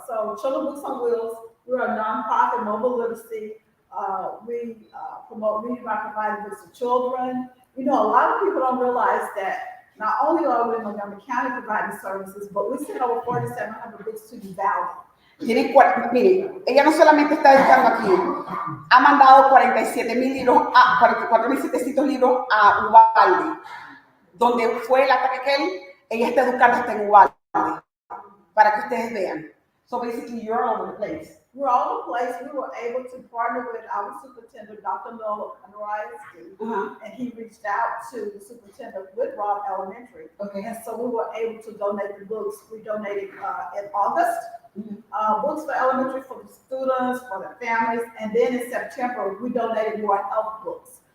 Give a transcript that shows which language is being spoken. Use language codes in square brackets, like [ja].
[en] So Children Books on Wheels, we're a nonprofit mobile literacy. We promote reading by providing books to children. You know, a lot of people don't realize that not only are we in Montgomery County providing services, but we send over 4,700 books to Uvalde. [es] Miren, ella no solamente está dedicando aquí, ha mandado 47,000 libros, 44,700 libros a Uvalde, donde fue el ataque aquel, ella está educando hasta en Uvalde, para que ustedes vean. [en] So basically, you're all over the place. We're all over the place. We were able to partner with our superintendent, Dr. Noel Anorias, and he reached out to the superintendent of Whitrock Elementary. Okay. And so we were able to donate the books. We donated in August, books for elementary for the students, for their families, and then in September, we donated more health books.